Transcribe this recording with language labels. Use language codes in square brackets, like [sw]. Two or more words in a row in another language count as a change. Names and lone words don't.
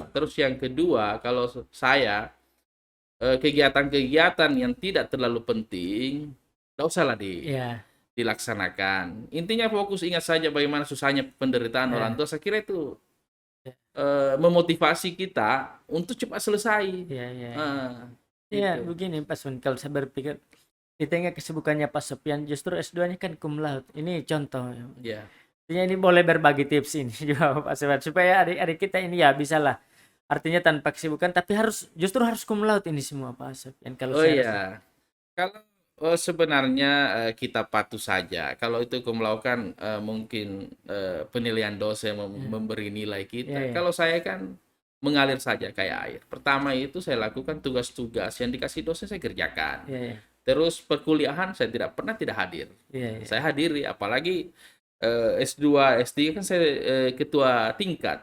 [id] Terus yang kedua, kalau saya kegiatan-kegiatan yang tidak terlalu penting, tidak usahlah dilaksanakan. Intinya fokus, ingat saja bagaimana susahnya penderitaan orang tua. Saya kira itu memotivasi kita untuk cepat selesai. Gitu. Begini Pak Sofian, kalau saya berpikir di tengah kesibukannya Pak Sofian, justru S2-nya kan [la] cum laude. [id] Ini contoh. Ini boleh berbagi tips ini juga Pak Sofian, supaya adik-adik kita ini ya bisalah. Artinya tanpa kesibukan, tapi justru harus [la] cum laude [id] ini semua Pak Sofian. Kalau sebenarnya kita patuh saja. Kalau itu [la] cum laude [id] kan mungkin penilaian dosen memberi nilai kita. Kalau saya kan mengalir saja kayak air. Pertama itu saya lakukan tugas-tugas yang dikasih dosen saya kerjakan. Terus perkuliahan saya tidak pernah tidak hadir. Saya hadiri, apalagi S2, S3 kan saya ketua tingkat.